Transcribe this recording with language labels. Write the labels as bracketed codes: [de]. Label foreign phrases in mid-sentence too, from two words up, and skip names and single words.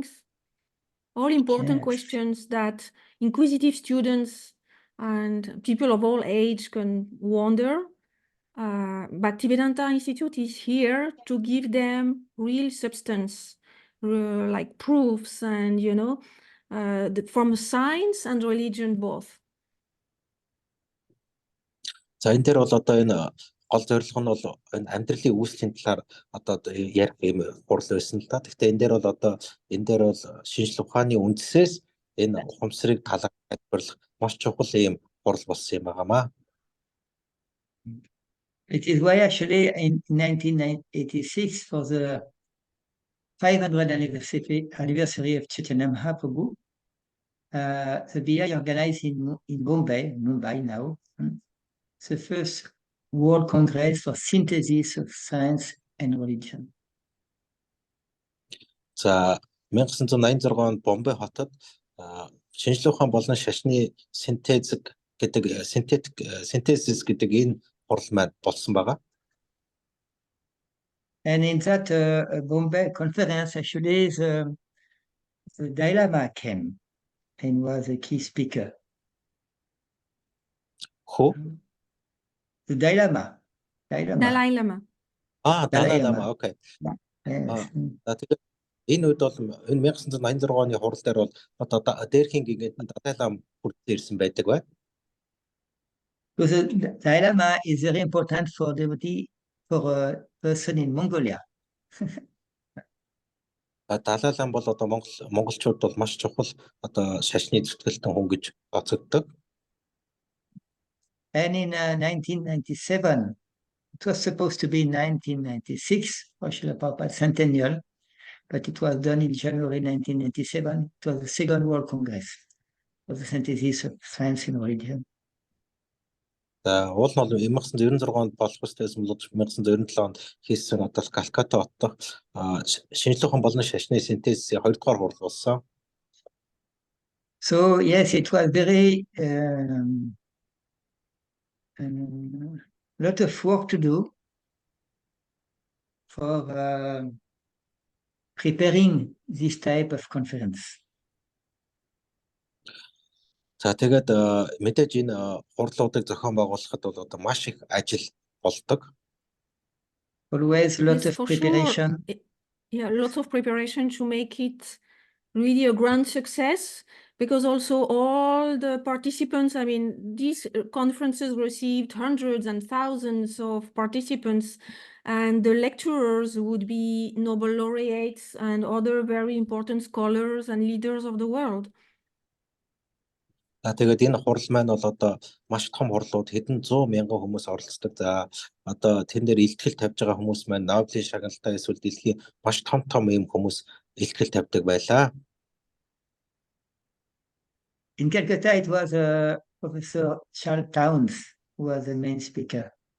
[en] All important questions that inquisitive students and people of all age can wonder. Bhaktivedanta Institute is here to give them real substance, like proofs and, from science and religion both. [mn] За энэ дээр бол одоо энэ гол зорилго нь бол энэ амьдралын үүслийн талаар одоо ярих юм хурал байсан л да. Гэхдээ энэ дээр бол одоо энэ дээр бол шинжлэх ухааны үндэсээс энэ ухамсарыг тайлбарлах маш чухал юм хурал болсон юм байнамаа. [en] It is why actually in 1986 for the 500th anniversary of Chaitanya Mahaprabhu, the BI organized in Mumbai now, the first World Congress for Synthesis of Science and Religion. [mn] За 1986 онд Бомбей хотод шинжлэх ухаан болон шашны синтез гэдэг synthesis гэдэг энэ хурал маань болсон байгаа. [en] And in that Bombay conference, actually, the Dalai Lama came and was a key speaker. Who? The Dalai Lama. Dalai Lama. [mn] Далай Лама. Okay. [en] Yes. [mn] Тэгээд энэ үед бол энэ 1986 оны хурал дээр бол одоо дээрхийн гингэд Далай Лама хүрдээ ирсэн байдаг бай. [en] Because the Dalai Lama is very important for devotee, for a person in Mongolia. [mn] Далай Лама бол одоо монголчууд бол маш чухал одоо шашны зүтгэлтэн хүн гэж тооцогддог. [en] And in 1997, it was supposed to be 1996 for Srila Prabhupada's centennial, but it was done in January 1997. It was the Second World Congress for the synthesis of science and religion. [mn] Уул нь бол 1996 онд болох байсан бол 1997 онд хийсэн одоо Калката хоттой шинжлэх ухаан болон шашны синтезийн 2 дугаар хурал болсон. [en] So yes, it was very lot of work to do for preparing this type of conference. [mn] За тэгээд мэдээж энэ хурлуудыг зохион байгуулахад бол одоо маш их ажил болдог. [en] Always a lot Yes, of for preparation. sure. Yeah, lots of preparation to make it really a grand success, because also all the participants, I mean, these conferences received hundreds and thousands of participants, and the lecturers would be Nobel laureates and other very important scholars and leaders of the world. [mn] Тэгээд энэ хурал маань бол одоо маш том хурлууд хэдэн 100 мянган хүмүүс оролцдог. За одоо тэн дээр илтгэл тавьж байгаа хүмүүс маань Нобелийн шагналтай эсвэл дэлхийн маш том ийм хүмүүс илтгэл тавьдаг байлаа. [en] In Calcutta, it was Professor Charles Towns who was the main speaker.